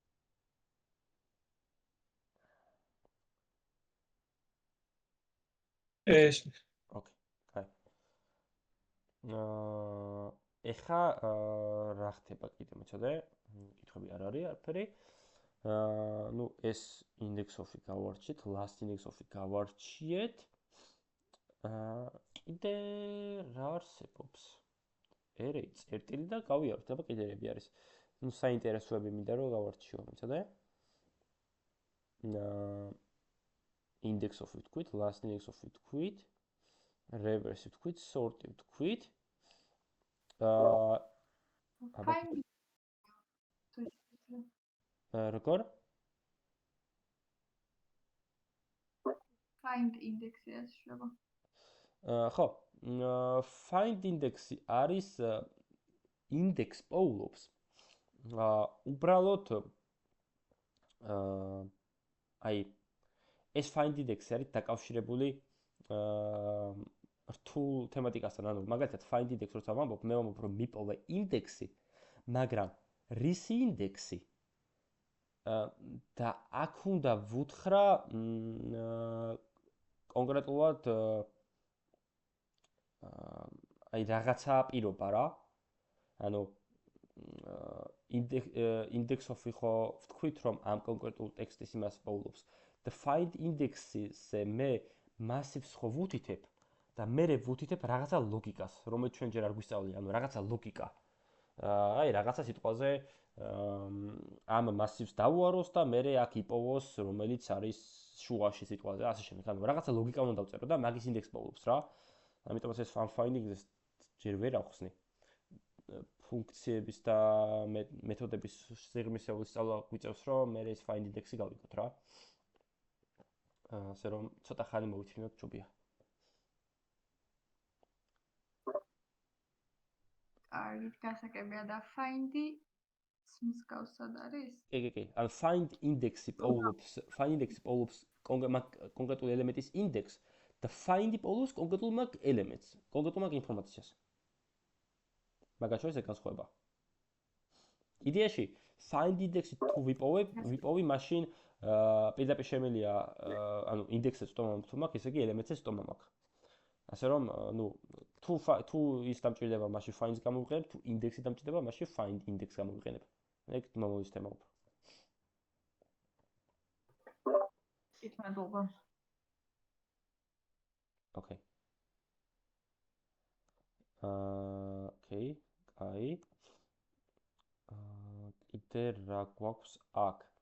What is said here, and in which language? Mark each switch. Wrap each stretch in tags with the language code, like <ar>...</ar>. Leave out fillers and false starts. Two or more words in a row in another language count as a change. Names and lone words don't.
<ka>ეს ოკეი. კაი. ეხა რა ხდება კიდე მეცადე? კითხვები არ არის არაფერი. ნუ ეს</ka> <en>index of-</en> <ka>ი გავარჩიეთ,</ka> <en>last index of-</en> <ka>ი გავარჩიეთ. კიდე რა არსებობს? ერეი წერტილი და გავიაროთ, აბა კიდეები არის. ნუ საინტერესოები მინდა რომ გავარჩიო, მეცადე.</ka> <en>Index of-</en> <ka>ი ვთქვით,</ka> <en>last index of-</en> <ka>ი ვთქვით, reverse-ი ვთქვით, sort-ი ვთქვით. როგორ?</ka> <en>Find index-ი შევა.</en> <ka>ხო,</ka> <en>find index-</en> <ka>ი არის index პოულობს. უბრალოდ აი ეს</ka> <en>find index-</en> <ka>ი არის დაკავშირებული რთულ თემატიკასთან, ანუ მაგალითად</ka> <en>find index</en> <ka>როცა ვამბობ, მე ვამბობ რომ მიპოვე ინდექსი, მაგრამ რისი ინდექსი? და აქ უნდა ვუთხრა კონკრეტულად აი რაღაცა პირობა რა. ანუ index of-ი ხო ვთქვით რომ ამ კონკრეტულ ტექსტის იმას პოულობს.</ka> <en>The find index-</en> <ka>ზე მე massive-ს ხო ვუთითებ და მე ვუთითებ რაღაცა ლოგიკას, რომელიც ჩვენ ჯერ არ გვისწავლია, ანუ რაღაცა ლოგიკა. აი რაღაცა სიტყვაზე ამ massive-ს დავუაროს და მე აქ იპოვოს, რომელიც არის შუაში სიტყვაზე, ასე შემდეგ. ანუ რაღაცა ლოგიკა უნდა დავწერო და მაგის ინდექს პოულობს რა. ამიტომაც ეს finding-ზე ჯერ ვერ ახსნი. ფუნქციების და მეთოდების სიღრმისეული სწავლა გვიწევს, რომ მე ეს</ka> <en>find index-</en> <ka>ი გავიგოთ რა. ასე რომ ცოტა ხანი მოვითმინოთ ჯობია. კარგით, გასაგებია და find-ი მსგავსად არის? კი. ან</ka> <en>find index-</en> <ka>ი პოულობს კონკრეტულ ელემენტის ინდექსს და find-ი პოულობს კონკრეტულ მაგ ელემენტს, კონკრეტულ მაგ ინფორმაციას. მაგას შორის ეს განსხვავება. იდეაში</ka> <en>find index-</en> <ka>ი თუ ვიპოვი მაშინ პირდაპირ შემიძლია ანუ ინდექსზე წტომა თუ მაქვს, ესე იგი ელემენტზე წტომა მაქვს. ასე რომ, ნუ თუ ის დამჭირდება, მაშინ find-ს გამოვიყენებ, თუ ინდექსი დამჭირდება, მაშინ</ka> <en>find index</en> <ka>გამოვიყენებ. ეგ მომავალის თემა უფრო. ითმადობა. ოკეი. ოკეი, კაი. კიდე რა გვაქვს აქ?</ka>